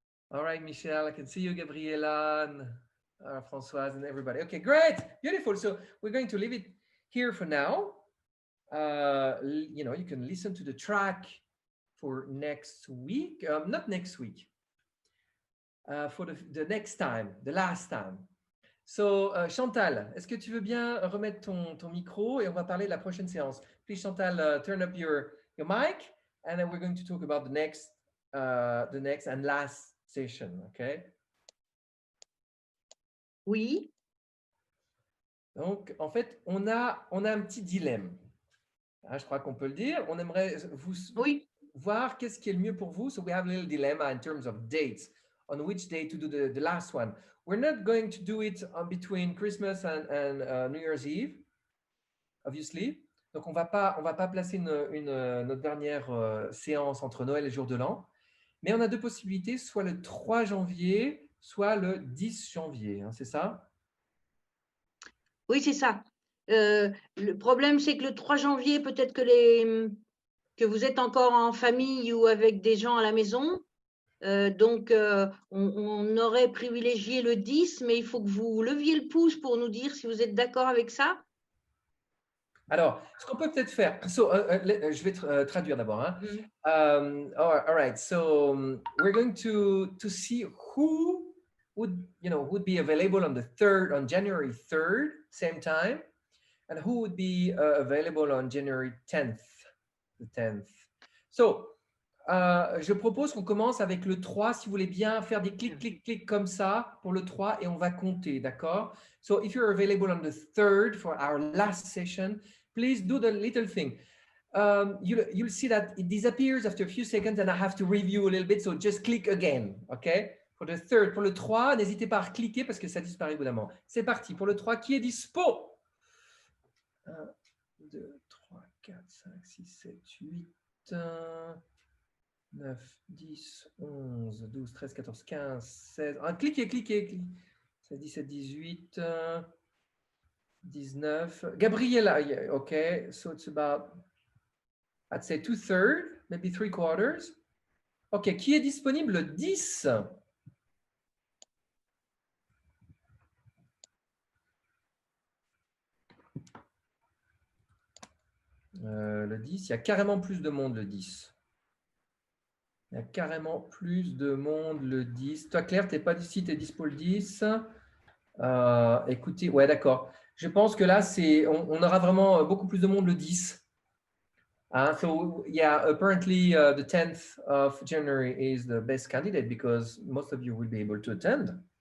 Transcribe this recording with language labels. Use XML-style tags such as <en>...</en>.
<en>All right, Michelle, I can see you, Gabriela, and Françoise, and everybody. Okay, great, beautiful. So we're going to leave it here for now. You know, you can listen to the track for next week. Not next week. For the next time, the last time.</en> <fr>So, Chantal, est-ce que tu veux bien remettre ton micro et on va parler de la prochaine séance?</fr> <en>Please, Chantal, turn up your mic, and then we're going to talk about the next and last session, okay?</en> <fr>Oui. Donc, en fait, on a un petit dilemme. Hein, je crois qu'on peut le dire. On aimerait voir qu'est-ce qui est le mieux pour vous.</fr> <en>So we have a little dilemma in terms of dates, on which day to do the last one. We're not going to do it between Christmas and New Year's Eve, obviously.</en> <fr>Donc, on va pas placer notre dernière séance entre Noël et Jour de l'An. Mais on a deux possibilités, soit le 3 janvier, soit le 10 janvier. Hein, c'est ça? Oui, c'est ça. Le problème, c'est que le 3 janvier, peut-être que vous êtes encore en famille ou avec des gens à la maison. Donc, on aurait privilégié le 10, mais il faut que vous leviez le pouce pour nous dire si vous êtes d'accord avec ça. Alors, ce qu'on peut peut-être faire, je vais traduire d'abord. Hein.</fr> <en>All right, so we're going to see who would be available on January 3rd, same time, and who would be available on January 10th, the 10th.</en> <fr>So, je propose qu'on commence avec le 3, si vous voulez bien faire des clics comme ça pour le 3 et on va compter, d'accord?</fr> <en>So, if you're available on the 3rd for our last session, please do the little thing. You'll see that it disappears after a few seconds and I have to review a little bit, so just click again, okay? For the 3rd,</en> <fr>pour le 3, n'hésitez pas à cliquer parce que ça disparaît au bout d'un moment. C'est parti, pour le 3, qui est dispo? 1, 2, 3, 4, 5, 6, 7, 8... 9, 10, 11, 12, 13, 14, 15, 16. Ah, cliquez. 16, 17, 18, 19.</fr> <en>Gabriela, yeah, okay. So it's about, I'd say 2/3, maybe 3/4.</en> <fr>Ok, qui est disponible le 10? Le 10, il y a carrément plus de monde le 10. Il y a carrément plus de monde le 10. Toi, Claire, tu n'es pas ici, tu es dispo le 10. Écoutez, ouais, d'accord. Je pense que là, on aura vraiment beaucoup plus de monde le 10.</fr> <en>So yeah, apparently the 10th of January is the best candidate because most of you will be able to attend.</en>